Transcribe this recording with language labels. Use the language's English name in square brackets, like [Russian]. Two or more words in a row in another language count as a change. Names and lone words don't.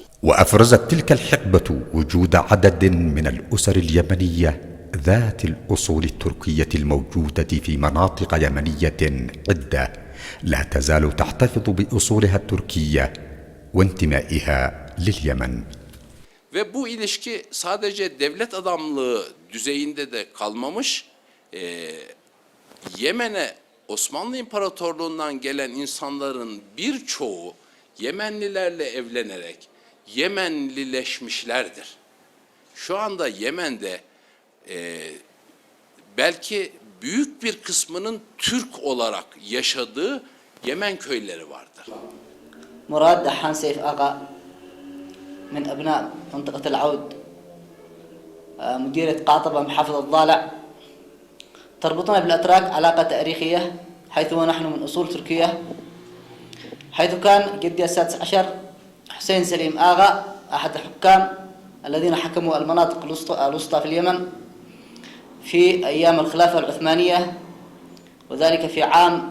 [Arabic] وأفرزت تلك الحقبة وجود عدد من الأسر اليمنية ذات الأصول التركية الموجودة في مناطق يمنية عدة لا تزال تحتفظ بأصولها التركية وانتمائها لليمن. [Turkish] Ve bu ilişki sadece devlet adamlığı düzeyinde de kalmamış, Yemen'e Osmanlı İmparatorluğu'ndan gelen insanların birçoğu Yemenlilerle evlenerek Yemenlileşmişlerdir. Şu anda Yemen'de belki büyük bir kısmının Türk olarak yaşadığı Yemen köyleri vardır. [Arabic] مراد دحان سيف آغا من أبناء منطقة العود، مديرية قاطبة محافظة الضالع. تربطنا بالأتراك علاقة تاريخية حيث ونحن من أصول تركية، حيث كان جدي السادس عشر حسين سليم آغا أحد الحكام الذين حكموا المناطق الوسطى في اليمن في أيام الخلافة العثمانية، وذلك في عام